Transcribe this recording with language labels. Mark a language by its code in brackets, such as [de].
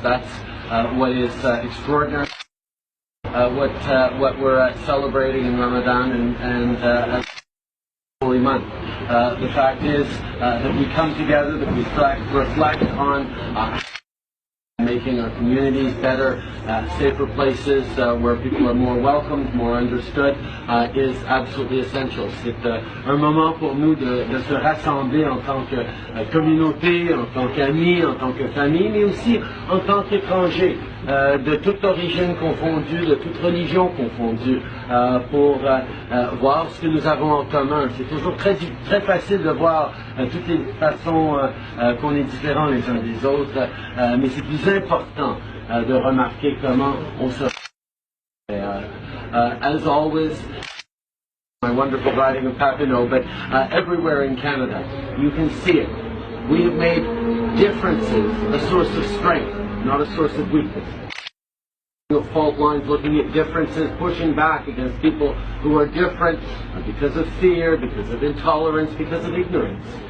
[en] That's what is extraordinary. What we're celebrating in Ramadan and holy month. The fact is that we come together, that we reflect on making our communities better, safer places where people are more welcomed, more understood, is absolutely essential. [fr] C'est un moment pour nous de se rassembler en tant que communauté, en tant qu'amis, en tant que famille, mais aussi en tant qu'étrangers, de toute origine confondue, de toute religion confondue, pour voir ce que nous avons en commun. C'est toujours très facile de voir toutes les façons qu'on est différents les uns des autres, mais c'est plus important de remarquer comment on se... [en] As always, my wonderful writing of Papineau, but everywhere in Canada, you can see it. We have made differences a source of strength, not a source of weakness. Fault lines, looking at differences, pushing back against people who are different because of fear, because of intolerance, because of ignorance.